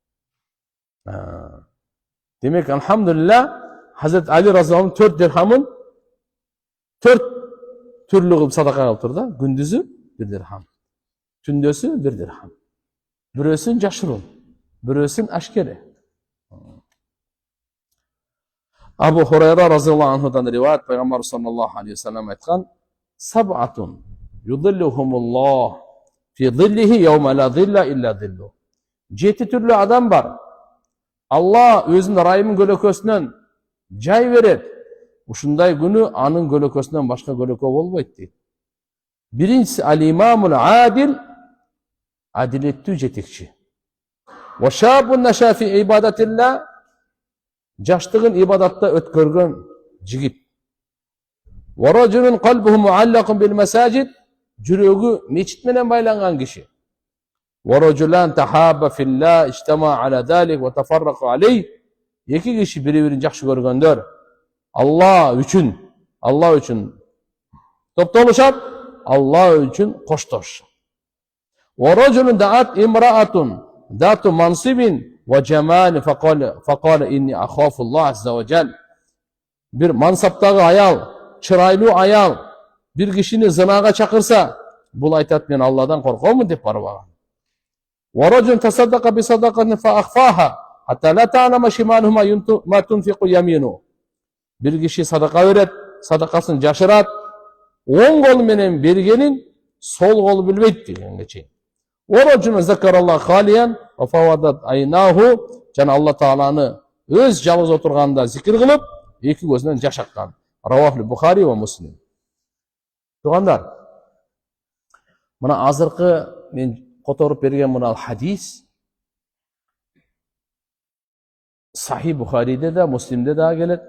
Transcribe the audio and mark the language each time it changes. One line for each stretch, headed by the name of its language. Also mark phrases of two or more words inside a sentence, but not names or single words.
Kyrgyz: Демек, алхамдулилля, Хазрет Али разияллаху 4 дирхамын 4 түрлүү кылып садака кылыптыр да. Күндүзү 1 дирхам, түндөсү 1 дирхам. Бирөөсүн жашырын, бирөөсүн ашкере. Абу Хурайра
Arabic: رضي الله عنه
Kyrgyz: риваят, пайгамбар
Arabic: صلى الله عليه وسلم
Kyrgyz: айткан:
Arabic: "سبعة يظلهم الله في ظله يوم لا ظل إلا ظله."
Kyrgyz: 7 түрлүү адам бар. Алла өзүнүн райымын көлөкөсүнөн жай берет. Ушундай күнү анын көлөкөсүнөн башка көлөкө болбойт дейт. Биринчиси
Arabic: الإمام العادل,
Kyrgyz: адилеттүү жетекчи.
Arabic: وشاب نشأ في عبادة الله, жаштыгын ибадатта өткөргөн жигит. ورجل قلبه معلق بالمساجد,
Kyrgyz: жүрөгү мечит менен байланган киши.
Arabic: ورجلان تحابا في الله اجتمعا على ذلك وتفرقا عليه,
Kyrgyz: эки киши бири-бирин жакшы көргөндөр Алла үчүн топтолушат, Алла үчүн коштошушат.
Arabic: ورجل دعته امرأة ذات منصب وجمال فقال إني أخاف الله عز وجل.
Kyrgyz: Бир мансаптагы аял, чырайлуу аял бир кишини зынага чакырса, бул айтат: мен Алладан коркомун деп барбаган.
Arabic: ورجل تصدق بصدقة فأخفاها حتى لا تعلم شماله ما تنفق يمينه.
Kyrgyz: Бир киши садака берет, садакасын жашырат, оң колу менен бергенин сол колу билбейт дегенге чейин.
Arabic: ورجل ذكر الله خاليا ففاضت عيناه,
Kyrgyz: жана Алла Тааланы өз жалгыз отурганда зикир кылып, эки көзүнөн жаш аккан.
Arabic: رواه البخاري ومسلم.
Kyrgyz: Тугандар, мына азыркы мен которуп берген мына хадис Сахи Бухариде да, Муслимде да келет.